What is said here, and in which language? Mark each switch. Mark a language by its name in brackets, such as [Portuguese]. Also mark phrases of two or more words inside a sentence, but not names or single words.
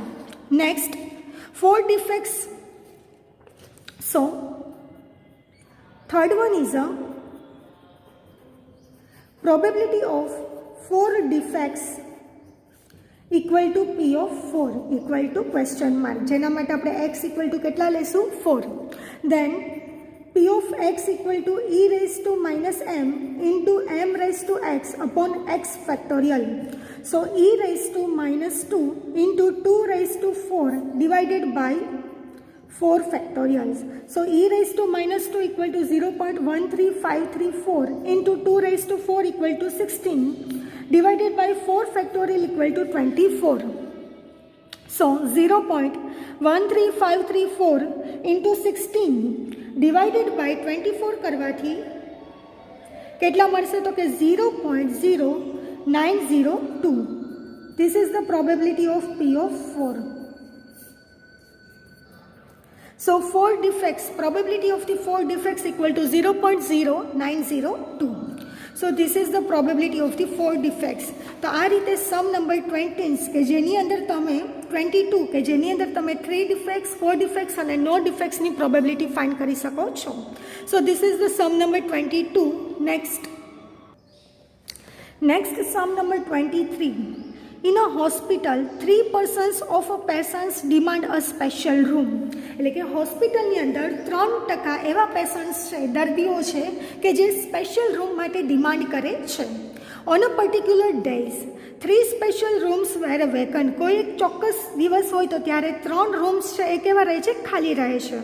[English] Next, 4 defects. So, third one is a probability of 4 defects equal to P of 4 equal to question mark. [Gujarati] જેના માટે આપણે [English] x equal to [Gujarati] કેટલા લેશું 4. [English] Then P of x equal to e⁻m into m⁻x upon x factorial. So e⁻2 into 2⁴ divided by 4 factorials. So e⁻2 equal to 0.13534 into 2⁴ equal to 16 divided by 4 factorial equal to 24. So 0.13534 into 16 divided by 24 [Gujarati] કરવાથી કેટલા મળશે તો કે 0.0902. [English] This is the probability of P of 4. So 4 defects, probability of the 4 defects equal to 0.0902. So this is the probability of the 4 defects. [Gujarati] તો આ રીતે સમ નંબર 20 કે જેની અંદર તમે 22 કે જેની અંદર તમે [English] 3 defects, 4 defects [Gujarati] અને [English] no defects [Gujarati] ની [English] probability find [Gujarati] કરી શકો છો. [English] So this is the sum number 22. Next sum number 23. In a hospital, 3 persons of a patients demand a special room. [Gujarati] એટલે કે હોસ્પિટલની અંદર 3% એવા પેશન્ટ્સ છે, દર્દીઓ છે કે જે [English] special room [Gujarati] માટે ડિમાન્ડ કરે છે. [English] on a particular days 3 special rooms were vacant. [Gujarati] કોઈ એક ચોક્કસ દિવસ હોય તો ત્યારે 3 રૂમ્સ છે એ કેવા રહે છે, ખાલી રહે છે.